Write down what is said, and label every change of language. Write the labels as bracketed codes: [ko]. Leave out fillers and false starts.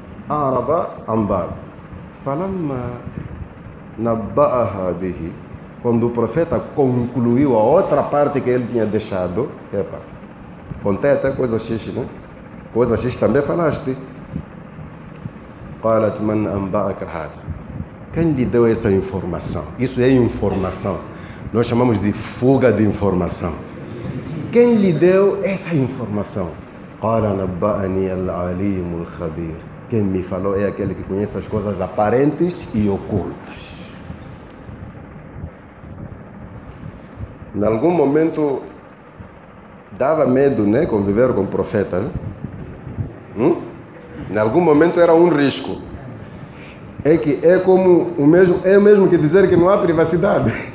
[ar] أعرض عن بعض فلما نبأها به. [pt] Quando o profeta concluiu a outra parte que ele tinha deixado, contei até coisa X, né? Coisa X também falaste. [ar] قالت من أنبأك هذا. [pt] Quem lhe deu essa informação? Isso é informação. Nós chamamos de fuga de informação. Quem lhe deu essa informação? [ar] قال نبأني العليم الخبير. [pt] Quem me falou é aquele que conhece as coisas aparentes e ocultas. Em algum momento dava medo, né, conviver com o profeta, né? Em algum momento era um risco. É que é como o mesmo que dizer que não há privacidade.